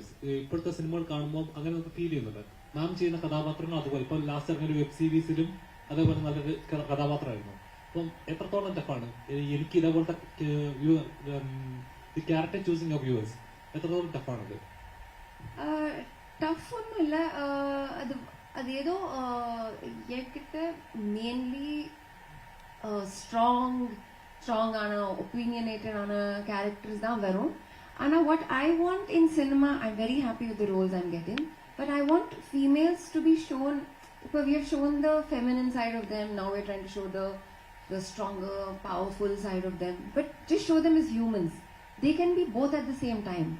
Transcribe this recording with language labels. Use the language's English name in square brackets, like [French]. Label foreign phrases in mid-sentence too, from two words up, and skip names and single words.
[Malayalam] ഇപ്പോഴത്തെ സിനിമകൾ കാണുമ്പോൾ അങ്ങനെ നമുക്ക് ഫീൽ ചെയ്യുന്നുണ്ട്. നാം ചെയ്യുന്ന കഥാപാത്രങ്ങൾ അതുപോലെ ഇപ്പോൾ ലാസ്റ്റ് ഇറങ്ങിയ ഒരു വെബ് സീരീസിലും അതേപോലെ നല്ലൊരു കഥാപാത്രമായിരുന്നു. അപ്പം എത്രത്തോളം ടഫാണ് എനിക്ക് ഇതേപോലത്തെ [English] character choosing of viewers [Malayalam] എത്രത്തോളം ടഫാണത്? ടഫ് ഒന്നുമില്ല. [Tamil] அது ஏதோ என்கிட்ட மெயின்லி ஸ்ட்ராங்கான ஒப்பீனியனேட்டடான கேரக்டர்ஸ் தான் வரும். [English] ஆனால் what I want in cinema, I'm very happy with the roles I'm getting, but I want females to be shown But we have shown the feminine side of them. Now we're trying to show the stronger, powerful side of them. But just show them as humans. They can be both at the same time.